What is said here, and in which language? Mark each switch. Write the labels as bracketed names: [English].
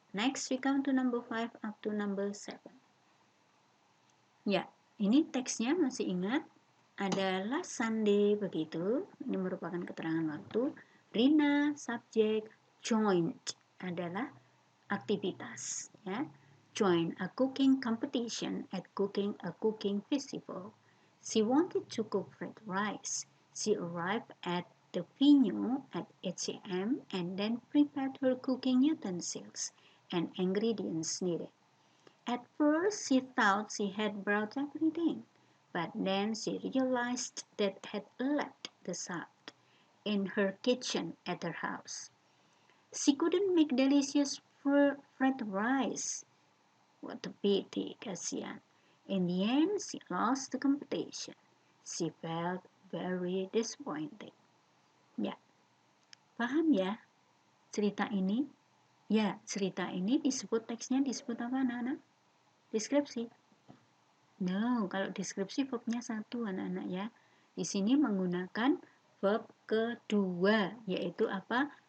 [English] Next we come to number 5 up to number 7. [Indonesian] Ya, ini teksnya masih ingat. Ada last Sunday begitu. Ini merupakan keterangan waktu. Rina, subjek, joined adalah aktivitas ya. [English] Join a cooking competition at a cooking festival. She wanted to cook fried rice. She arrived at the venue at 8 a.m. and then prepared her cooking utensils and ingredients needed. At first, she thought she had brought everything, but then she realized that had left the salt in her kitchen at her house. She couldn't make delicious fried rice. What a pity, [Indonesian] kasihan. [English] In the end, she lost the competition. She felt very disappointed. [Indonesian] Ya, paham ya cerita ini? Ya, cerita ini teksnya disebut apa anak-anak? Deskripsi. No, kalau deskripsi verbnya satu anak-anak ya. Di sini menggunakan verb kedua, yaitu apa?